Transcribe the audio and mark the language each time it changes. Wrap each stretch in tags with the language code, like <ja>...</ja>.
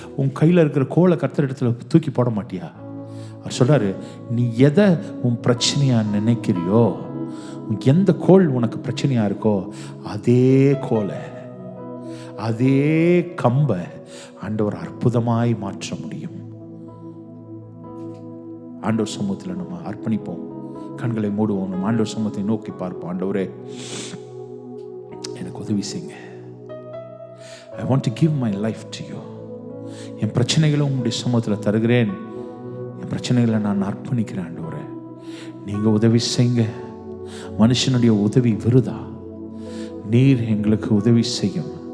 <ta>உன் கையில் இருக்கிற கோலை கர்த்தர் இடத்துல தூக்கி போட மாட்டியா? அவர் சொல்றாரு, நீ எதை உன் பிரச்சனையா நினைக்கிறியோ, எந்த கோல் உனக்கு பிரச்சனையா இருக்கோ அதே கோலை, அதே கம்பை ஆண்டவர் அற்புதமாய் மாற்ற முடியும். ஆண்டவர் சமூகத்தில் நம்ம அர்ப்பணிப்போம், கண்களை மூடுவோம், நம்ம ஆண்டவர் சமூகத்தை நோக்கி பார்ப்போம். ஆண்டவரே எனக்கு உதவி செய்யுங்க.</ta> <en>I want to give my life to you.</en> <ta>என் பிரச்சனைகளை உங்களுடைய சமூகத்தில் தருகிறேன், என் பிரச்சனைகளை நான் அர்ப்பணிக்கிறேன். ஆண்டவரே நீங்க உதவி செய்யுங்க. மனுஷனுடைய உதவி விருதா, நீர் எங்களுக்கு உதவி செய்யும்.</ta>